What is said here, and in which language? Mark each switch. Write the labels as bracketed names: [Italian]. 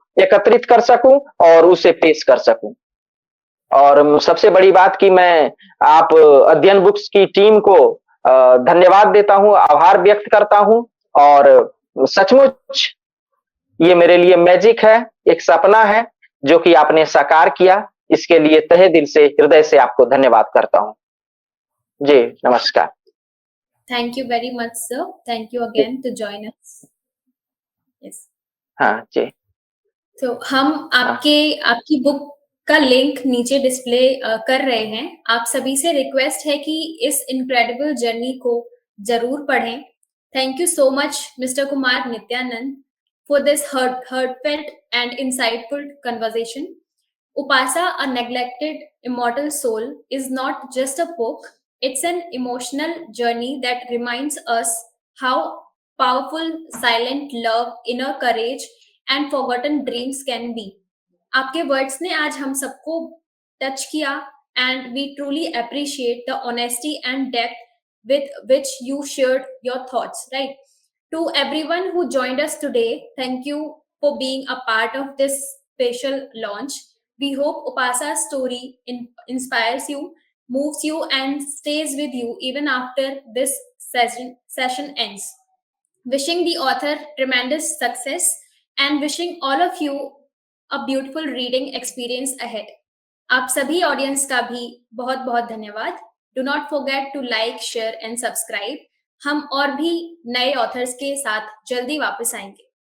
[Hindi] एकत्रित कर सकूं और उसे पेश कर सकूं। और सबसे बड़ी बात कि मैं आप अध्ययन बुक्स की टीम को धन्यवाद देता हूं, आभार व्यक्त करता हूं और सचमुच ये मेरे लिए मैजिक है, एक सपना है जो कि आपने साकार किया। इसके लिए तहे दिल से, हृदय से आपको धन्यवाद करता हूं। जी, नमस्कार। [English] Thank you very much, sir. Thank you again to join us. Yes. [Hindi] हाँ जी। तो हम आपकी बुक का लिंक नीचे डिस्प्ले कर रहे हैं। आप सभी से रिक्वेस्ट है कि इस इनक्रेडिबल जर्नी को जरूर पढ़ें। [English] Thank you so much mister Kumar Nityanand for this heartfelt and insightful conversation. Upasa, a neglected immortal soul, is not just a book, it's an emotional journey that reminds us how powerful silent love, inner courage, and forgotten dreams can be. [Hindi] आपके words ने आज हम सबको touch किया [English] and we truly appreciate the honesty and depth with which you shared your thoughts, right? To everyone who joined us today, thank you for being a part of this special launch. We hope Upasa's story inspires you, moves you, and stays with you even after this session ends. Wishing the author tremendous success and wishing all of you a beautiful reading experience ahead. [Hindi] आप सभी audience का भी बहुत बहुत धन्यवाद। [English] Do not forget to like, share and subscribe. [Hindi] हम और भी नए ऑथर्स के साथ जल्दी वापस आएंगे।